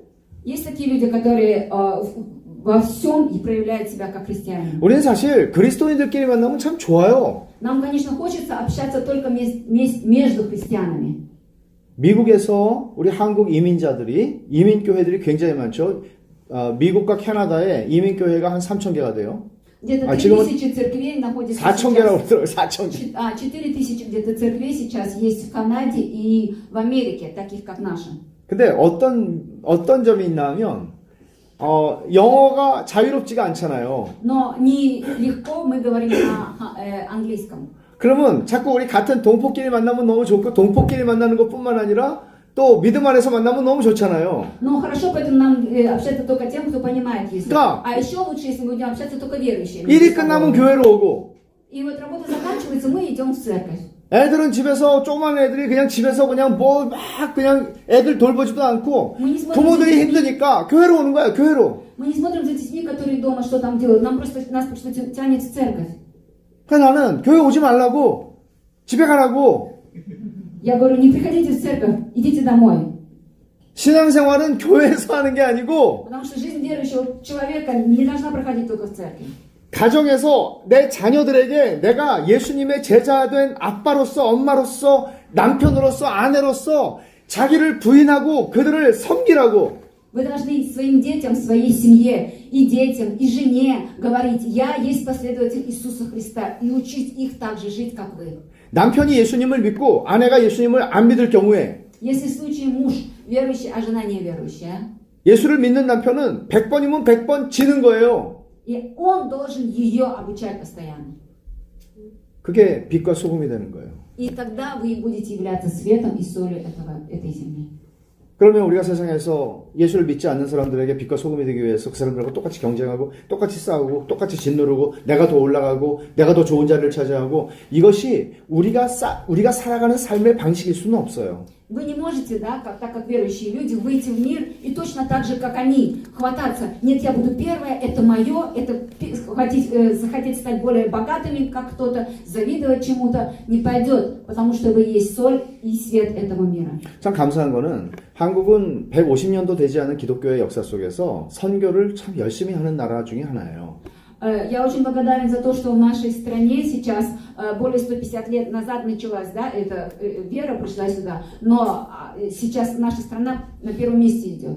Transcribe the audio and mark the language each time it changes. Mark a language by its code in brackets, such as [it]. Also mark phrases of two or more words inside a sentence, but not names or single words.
[ru] Есть такие люди, которые во всем и проявляют себя как христиане. [ko] 우리는 사실 그리스도인들끼리 만나면 참 좋아요. [ru] Нам, конечно, хочется общаться только между христианами. [ko] 미국에서 우리 한국 이민교회들이 굉장히 많죠. 미국과 캐나다에 이민교회가 한 3,000개가 돼요. [ru] Где-то [ko] 지금은 [ru] 3000 церквей находится [ko] 4,000개라고 [ru] сейчас. [ko] 그러더라고요. 4,000개. [ru] 4000 где-то церквей сейчас есть в Канаде и в Америке, таких как наша. [ko] 근데 어떤 점이 있나 하면 영어가 자유롭지가 않잖아요. [ru] Но не легко мы говорим на английском. [ko] 그러면 자꾸 우리 같은 동포끼리 만나면 너무 좋고 동포끼리 만나는 것뿐만 아니라 또 믿음 안에서 만나면 너무 좋잖아요. [ru] Но хорошо, поэтому нам общаться только тем, кто понимает язык. Да. А еще лучше, если мы будем общаться только верующими. [ko] 일이 끝나면 교회로 오고 [ru] И вот работа заканчивается, мы идем в церковь. [ko] 애들은 집에서 조그만 애들이 그냥 집에서 그냥 그냥 애들 돌보지도 않고 부모들이 힘드니까 교회로 오는 거야. 교회로. [ru] Мы не смотрим за детьми, которые дома что там делают. Нас просто тянет в церковь. [ko] 그래서 나는 교회 오지 말라고 집에 가라고. [ru] Я говорю, не приходите в церковь, идите домой. [ko] 신앙생활은 교회에서 하는 게 아니고 [ru] Потому что жизнь верующего человека не должна проходить только в церкви. [ko] 가정에서 내 자녀들에게 내가 예수님의 제자된 아빠로서 엄마로서 남편으로서 아내로서 자기를 부인하고 그들을 섬기라고. [ru] Вы должны своим детям, своей семье, и детям, и жене говорить, я есть последователь Иисуса Христа, и учить их так же жить, как вы. [ko] 남편이 예수님을 믿고 아내가 예수님을 안 믿을 경우에 [ru] Если в случае муж верующий, а жена неверующая, [ko] 예수를 믿는 남편은 100번이면 100번 지는 거예요. [ru] и он должен ее обучать постоянно. [ko] 그게 빛과 소금이 되는 거예요. [ru] И тогда вы будете являться светом и солью этой земли. [ko] 그러면 우리가 세상에서 예수를 믿지 않는 사람들에게 빛과 소금이 되기 위해서 그 사람들하고 똑같이 경쟁하고 똑같이 싸우고 똑같이 짓누르고 내가 더 올라가고 내가 더 좋은 자리를 차지하고 이것이 우리가 살아가는 삶의 방식일 수는 없어요. [ru] Вы не можете, да, так как верующие люди, выйти в мир и точно так же, как они, хвататься. Нет, я буду первая, это мое, это захотеть стать более богатыми, как кто-то, завидовать чему-то, не пойдет, потому что вы есть соль и свет этого мира. [ko] 참 감사한 거는 한국은 150년도 되지 않은 기독교의 역사 속에서 선교를 참 열심히 하는 나라 중에 하나예요. [ru] Я очень благодарен за то, что в нашей стране сейчас более 150 лет назад началась, да, эта вера пришла сюда, но сейчас наша страна на первом месте идет.